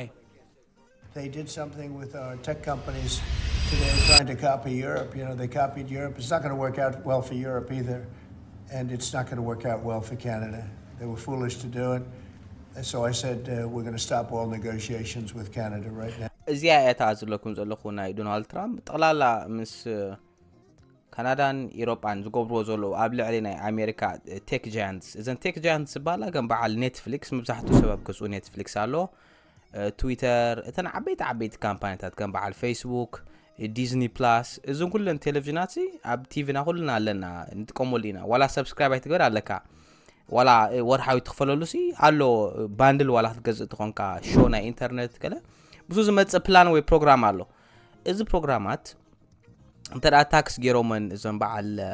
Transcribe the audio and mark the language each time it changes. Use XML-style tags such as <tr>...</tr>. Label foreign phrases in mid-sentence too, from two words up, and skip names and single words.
<en>They did something with our tech companies today trying to copy Europe. You know, they copied Europe. It's not going to work out well for Europe either. And it's not going to work out well for Canada. They were foolish to do it. And so I said, we're going to stop all negotiations with Canada right now.</en> <ti>እዚያ እታዝለኩም ዘለኹ ናይ ዶናልድ ትራምፕ ጠቕላላ ምስ ካናዳን ኢሮጳን ዝገብርዎ ዘሎ ኣብ ልዕሊ ናይ ኣሜሪካ</ti> <en>tech giants</en> <ti>እዘን</ti> <en>tech giants</en> <ti>ዝበሃላ ከም በዓል ኔትፍሊክስ መብዛሕትኡ ሰብ ገዝኡ ኔትፍሊክስ ኣሎ ትዊተር እተን ዓበይቲ ካምፓኒታት ከም በዓል ፌስቡክ ዲዝኒ ፕላስ እዞም ኩለን ቴሌቪዥናት ኣብ ቲቪና ኩልና ኣለና ንጥቀመሉ ኢና ዋላ ሰብስክራይብ ኣይትገበር ኣለካ ዋላ ወርሓዊ ትኽፈለሉ ኣሎ ባንድል ዋላ ክትገዝእ ትኾንካ ሾው ናይ ኢንተርኔት ከለ ብዙ ዝመጽእ ፕላን ወይ ፕሮግራም ኣሎ እዚ ፕሮግራማት እንተዳ ታክስ ገይሮመን እዞም በዓል</ti>